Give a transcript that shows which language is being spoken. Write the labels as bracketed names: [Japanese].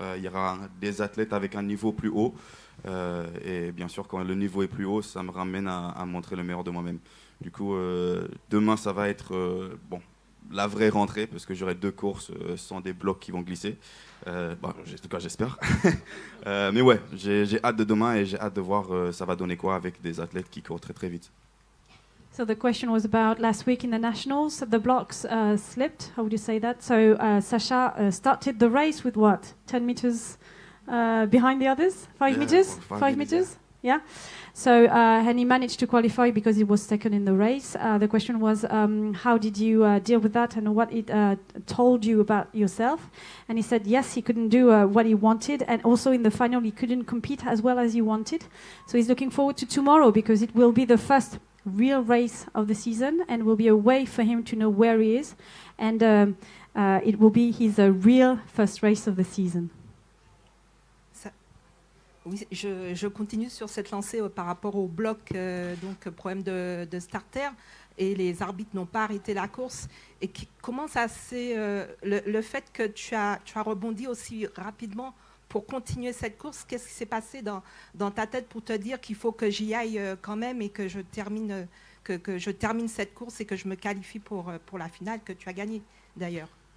[French] Il y aura des athlètes avec un niveau plus haut. Et bien sûr, quand le niveau est plus haut, ça me ramène à montrer le meilleur de moi-même. Du coup, demain, ça va être la vraie rentrée, parce que j'aurai 2 courses sans des blocs qui vont glisser. En tout cas, j'espère. Mais ouais, j'ai hâte de demain et j'ai hâte de voir ça va donner quoi avec des athlètes qui courent très très vite. [English] So the question was about last week in the nationals. The blocks slipped. How would you say that? So Sasha started the race with what? 10 meters behind the others? 5 meters? 5 meters? Yeah. So and he managed to qualify because he was second in the race. The question was, how did you deal with that, and what it told you about yourself? And he said, yes, he couldn't do what he wanted, and also in the final he couldn't compete as well as he wanted. So he's looking forward to tomorrow because it will be the first real race of the season, and will be a way for him to know where he is, and it will be his real first race of the season. [French] Oui, je continue sur cette lancée par rapport au bloc, donc problème de starter, et les arbitres n'ont pas arrêté la course. Et comment ça s'est... le fait que tu as rebondi aussi rapidement pour continuer cette course, qu'est-ce qui s'est passé dans ta tête pour te dire qu'il faut que j'y aille quand même et que je termine cette course et que je me qualifie pour la finale que tu as gagnée d'ailleurs?